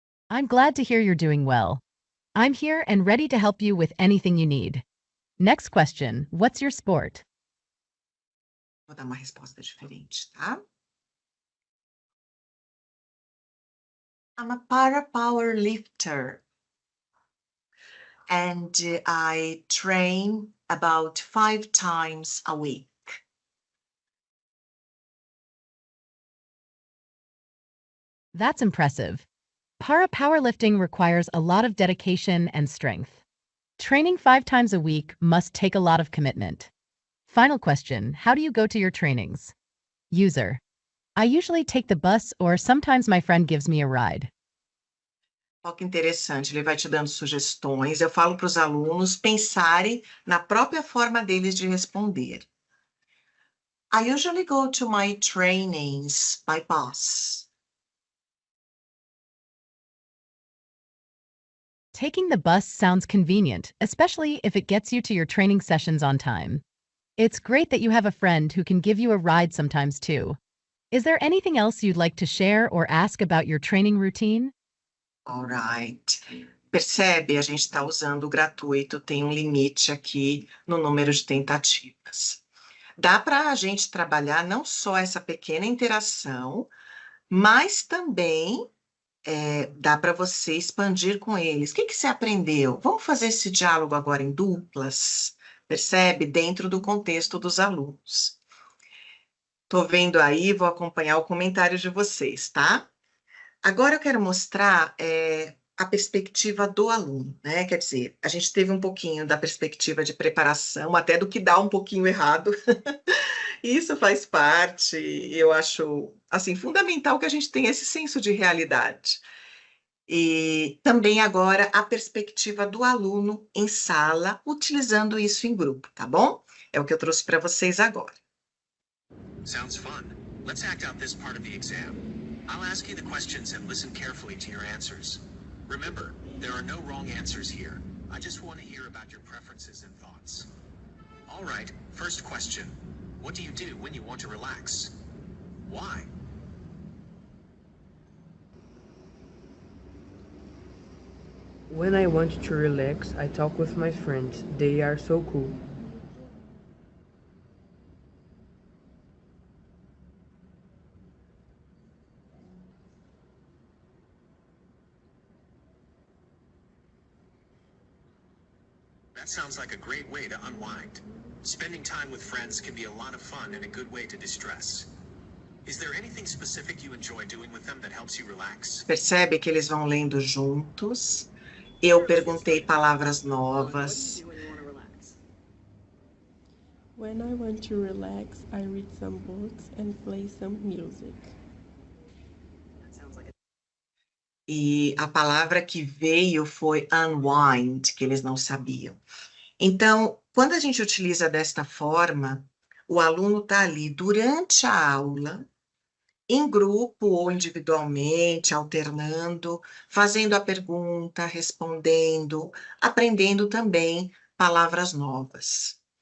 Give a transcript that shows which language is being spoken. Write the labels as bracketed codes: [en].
[en] I'm glad to hear you're doing well. I'm here and ready to help you with anything you need. Next question. What's your sport? [pt] Vou dar uma resposta diferente, tá? [en] I'm a para-power lifter. And I train about 5 times a week. That's impressive. Para powerlifting requires a lot of dedication and strength. Training 5 times a week must take a lot of commitment. Final question. How do you go to your trainings? User. I usually take the bus or sometimes my friend gives me a ride. [pt] Olha que interessante, ele vai te dando sugestões. Eu falo para os alunos pensarem na própria forma deles de responder. [en] I usually go to my trainings by bus. Taking the bus sounds convenient, especially if it gets you to your training sessions on time. It's great that you have a friend who can give you a ride sometimes too. Is there anything else you'd like to share or ask about your training routine? All right. [pt] Percebe? A gente está usando o gratuito, tem um limite aqui no número de tentativas. Dá para a gente trabalhar não só essa pequena interação, mas também dá para você expandir com eles. O que você aprendeu? Vamos fazer esse diálogo agora em duplas? Percebe? Dentro do contexto dos alunos. Estou vendo aí, vou acompanhar o comentário de vocês, tá? Agora eu quero mostrar a perspectiva do aluno, né? Quer dizer, a gente teve um pouquinho da perspectiva de preparação, até do que dá um pouquinho errado. Isso faz parte, eu acho, assim, fundamental que a gente tenha esse senso de realidade. E também agora a perspectiva do aluno em sala, utilizando isso em grupo, tá bom? É o que eu trouxe para vocês agora. [en] Sounds fun. Let's act out this part of the exam. I'll ask you the questions and listen carefully to your answers. Remember, there are no wrong answers here. I just want to hear about your preferences and thoughts. All right, first question. What do you do when you want to relax? Why? When I want to relax, I talk with my friends. They are so cool. That sounds like a great way to unwind. Spending time with friends can be a lot of fun and a good way to distress. Is there anything specific you enjoy doing with them that helps you relax? [pt] Percebe que eles vão lendo juntos. Eu perguntei palavras novas. [en] When I want to relax, I read some books and play some music. [pt] E a palavra que veio foi unwind, que eles não sabiam. Então, quando a gente utiliza desta forma, o aluno está ali durante a aula, em grupo ou individualmente, alternando, fazendo a pergunta, respondendo, aprendendo também palavras novas.